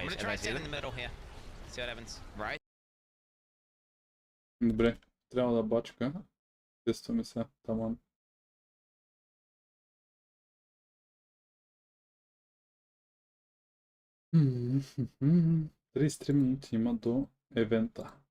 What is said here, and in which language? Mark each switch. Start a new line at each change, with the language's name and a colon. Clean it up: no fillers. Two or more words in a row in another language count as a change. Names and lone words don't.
English: I'm gonna try to stand in the middle here. See what happens. Right?
Bulgarian: Добре, трябва да бачка. Тестваме се. Таман. Мгм. 33 минути има до евента.